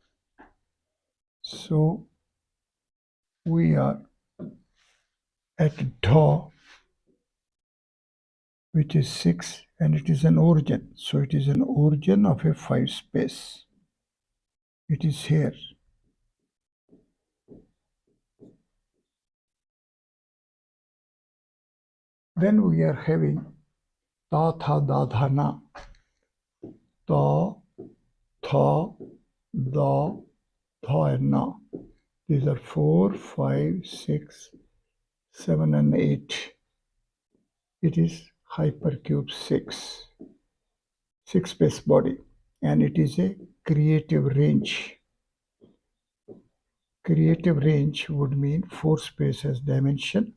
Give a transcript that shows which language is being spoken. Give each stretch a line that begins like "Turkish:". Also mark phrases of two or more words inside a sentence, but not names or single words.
English: So we are at DAW, which is 6 and it is an origin. So it is an origin of a 5 space. It is here. Then we are having Ta, Tha, Da, Dha, Na. Ta, Tha, Da, Tha and Na. These are 4, 5, 6, 7 and 8. It is hypercube 6 space body, and it is a creative range. Creative range would mean 4 space as dimension.